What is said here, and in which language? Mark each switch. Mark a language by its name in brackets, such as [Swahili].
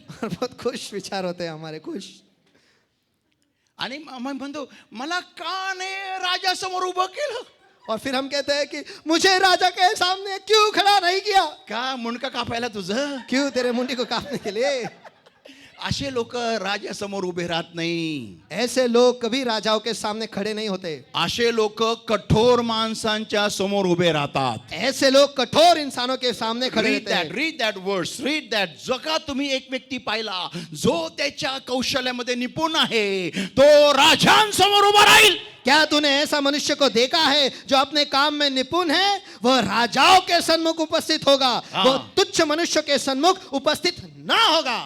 [Hindi] और बहुत खुश विचार होते हैं हमारे, खुश. [Marathi] आणि मग म्हणतो मला का नाही राजासमोर उभं केलं? [Hindi] और फिर हम कहते हैं कि मुझे राजा के सामने क्यों खड़ा नहीं किया? [Marathi] का मुंडका कापायला तुझं? [Hindi] क्यों तेरे मुंडी को काटने के लिए? [Marathi] असे लोक राजासमोर उभे राहत नाही. [Hindi] ऐसे लोग कभी राजाओं के सामने खड़े नहीं होते. [Marathi] असे लोक कठोर माणसांच्या समोर उभे राहतात. [Hindi] ऐसे लोग कठोर इंसानों के सामने खड़े रहते हैं. [English] Read that verse, read that. [Marathi] जगा तुम्ही एक व्यक्ती पाहिला जो त्याच्या कौशल्यामध्ये निपुण आहे, तो राजांसमोर उभा राहील. [Hindi] क्या तूने ऐसा मनुष्य को देखा है जो अपने काम में निपुण है? वह राजाओं के सन्मुख उपस्थित होगा. वो तुच्छ मनुष्य के सन्मुख उपस्थित ना होगा.